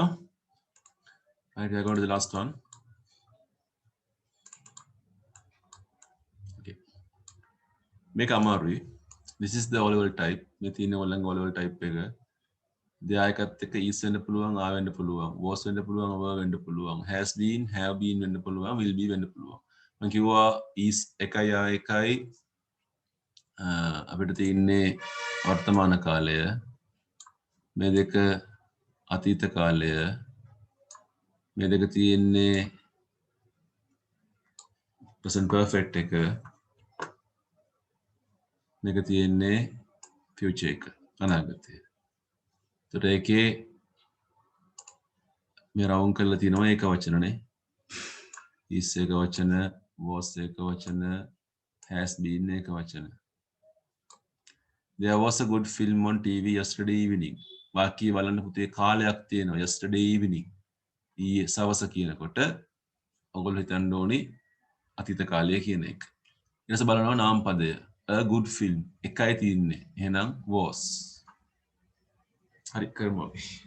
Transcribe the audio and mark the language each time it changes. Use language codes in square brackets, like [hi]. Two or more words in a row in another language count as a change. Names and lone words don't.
[en] Right, we are going to the last one. Okay. [si] මේක අමාරුයි. [en] This is the O-level type. [si] මේ තියෙන ඔයගොල්ලන්ගේ [en] O-level type [si] එක. දෙයා එකත් එක්ක is වෙන්න පුළුවන්, are වෙන්න පුළුවන්, was වෙන්න පුළුවන්, were වෙන්න පුළුවන්, [en] has been, have been [si] වෙන්න පුළුවන්, [en] will be [si] වෙන්න පුළුවන්. මම කිව්වා is එකයි are එකයි අපිට තියෙන්නේ වර්තමාන කාලය. මේ දෙක අතීත කාලය. මේ දෙක තියෙන්නේ [en] present perfect [si] එක. මේක තියෙන්නේ future එක අනාගතය. එතකොට ඒකේ මේ රවුම් කරලා තියෙනවා ඒක වචනනේ. is එක වචන, was එක වචන, [en] has been [si] එක වචන. [en] There was a good film on TV yesterday evening. [si] වාක්‍ය බලන්න පුතේ කාලයක් තියෙනවා [en] yesterday evening. [si] ඊයේ සවස කියනකොට ඔයගොල්ලෝ හිතන්න ඕනි අතීත කාලය කියන එක. ඊට පස්සේ බලනවා නාම පදය. [en] A good film [si] එකයි තියෙන්නේ. එහෙනම් was. හරි කරමු අපි.